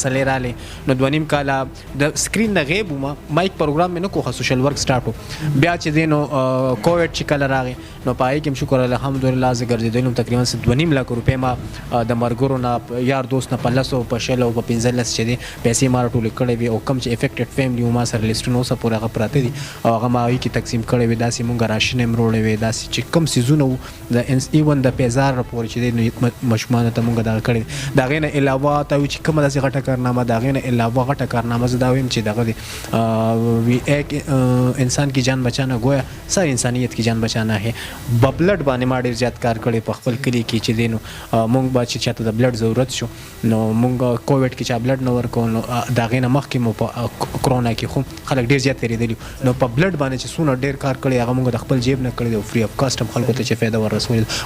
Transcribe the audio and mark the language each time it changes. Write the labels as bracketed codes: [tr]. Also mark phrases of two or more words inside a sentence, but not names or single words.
[ps] مسلې رالې نو 2.5 کاله د سکرین نه غیب وم، مایک پروګرام مې نه کوخه، [en] social work start [ps] و، بیا چې دی نو کووډ چې کله راغی نو په هغې کې هم شکر الحمدلله زه ګرځېدلی وم، تقریبا 2.5 لک روپۍ ما د ملګرو نه یار دوست نه په 10 په 6 او په 15 چې دی پیسې ما راټولې کړې وې، او کوم چې [en] affected family [ps] و ما سره لیسټونه اوسه پورې هغه پراته دي، او هغه ما هغې کې تقسیم کړی وې، داسې مونږ راشن هم وروړی وې، داسې چې کوم څیزونه وو د ایون د پیزار پورې چې دی ماشومانو ته مونږ دغه کړی دی. د هغې نه علاوه ته وي چې کومه داسې غټه کارنامه، د هغې نه علاوه غټه کارنامه زه دا ویم چې دغه دی [ur] ایک انسان کی جان بچانا گویا سر انسانیت کی جان بچانا ہے. [ps] بلډ باندې ما ډېر زیات کار کړی په خپل کلي کې چې دی نو مونږ به چې چاته د بلډ ضرورت شو نو مونږ کووډ کې چا بلډ نه ورکول، نو د هغې نه مخکې مو په کرونا کې خو خلک ډېر زیات تېرېدلي، نو په بلډ باندې چې څونه ډېر کار کړی هغه مونږ د خپل جیب نه کړی دی، او [en] free of cost [ps] هم خلکو ته چې فایده ورسولې ده.